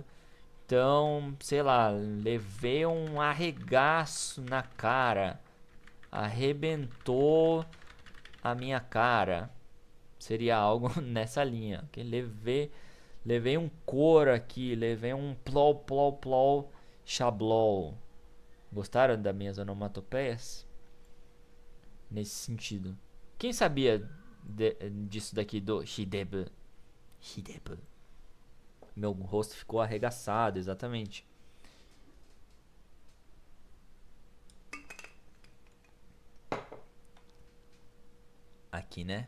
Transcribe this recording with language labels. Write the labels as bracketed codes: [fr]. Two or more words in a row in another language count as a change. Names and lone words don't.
[pt] Então, sei lá, levei um arregaço na cara, arrebentou a minha cara. Seria algo nessa linha. Okay? Levei um couro aqui, levei um plou, plou, plou, chablou. Gostaram das minhas onomatopeias? Nesse sentido. Quem sabia disso daqui do hidebu? Hidebu. Meu rosto ficou arregaçado, exatamente. Aqui, né?